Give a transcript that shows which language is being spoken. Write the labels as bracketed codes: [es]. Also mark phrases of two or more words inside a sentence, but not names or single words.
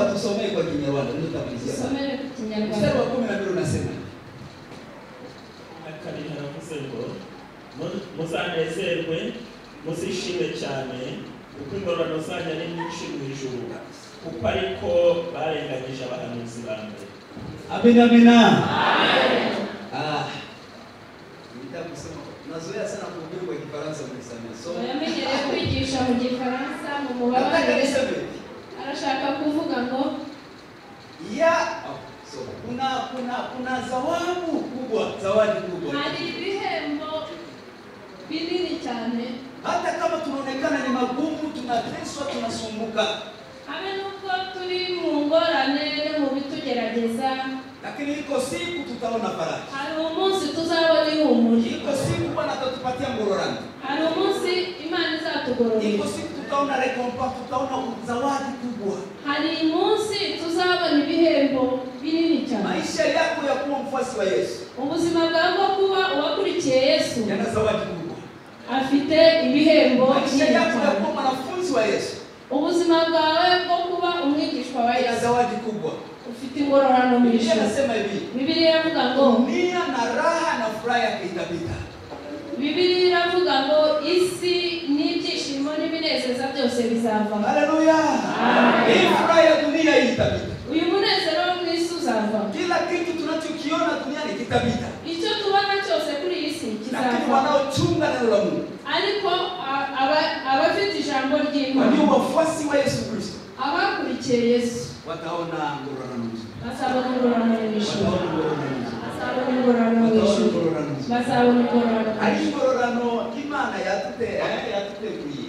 [sw] watusomee kwa Kinyarwanda ndio tutamalizia. [rw] Somere ku Kinyarwanda. [sw] Mstari wa 12 unasema hivi. [rw] Akabiri haravuze ngo muzanezerwe muzishime cyane kuko ingororano zanyu ari nyinshi mu ijuru kuko ariko barenganyije abahanuzi ba mbere. [sw] Amina amina. Amen. Nitakusema nazoea sana kuhubiri kwa Kifaransa mnisamee. So [rw] Yamenyereye kwigisha mu Gifaransa mu mubabare. Arashaka kuvuga ngo [sw] kuna zawadi kubwa. [rw] hari ibihembo binini cyane. [sw] Hata kama tunaonekana ni magumu, tunateswa, tunasumbuka. [rw] Habe nubwo turi mu ngorane no mu bitugerageza. [sw] Lakini iko siku tutaona faraja. [rw] Hari umunsi tuzabona ihumure. [sw] Iko siku Bwana atatupatia ngororano. [rw] Hari umunsi Imana izatugororera. [sw] Iko siku tutaona recompense, tutaona zawadi kubwa. [rw] Hari umunsi tuzabona ibihembo binini cyane. [sw] Maisha yako ya kuwa mfuasi wa Yesu, [rw] Ubuzima bwawe bwo kuba uwakurikiye Yesu [sw] yana zawadi kubwa. [rw] afite ibihembo [sw] Maisha [rw] binini [sw] yako ya [rw] cyane. [sw] kuwa mwanafunzi wa Yesu, [rw] Ubuzima bwawe bwo kuba umwigishwa wa [sw] yana [rw] Yesu [sw] zawadi kubwa. [rw] ufite ingororano mu [sw] Biblia [rw] ijuru. [sw] inasema hivi, [rw] Biblia iravuga ngo [sw] dunia na raha na furaha yake itapita. [rw] Biblia iravuga ngo isi n'ibyishimo n'ibinezeza byose bizava. Haleluya. [sw] Hii furaha ya dunia hii itapita. [rw] Uyu munezero wo mu isi uzava. [sw] Kila kitu tunachokiona duniani kitapita. [rw] Icyo tubona cyose kuri iyi si [sw] Lakini [rw] kizava. [sw] wanaochunga neno la Mungu, [rw] Ariko abafite ijambo [sw] walio [rw] ry'Imana, [sw] wafuasi wa Yesu Kristo, [rw] abakurikiye Yesu [sw] wataona ngororano nzuri. [rw] bazabona ingororano mu ijuru. [sw] Wataona ngororano nzuri. [rw] Bazabona ingororano mu [sw] Wataona [rw] ijuru. [sw] ngororano nzuri. [rw] Bazabona ingororano mu Hari ijuru. ingororano Imana yatuteguriye.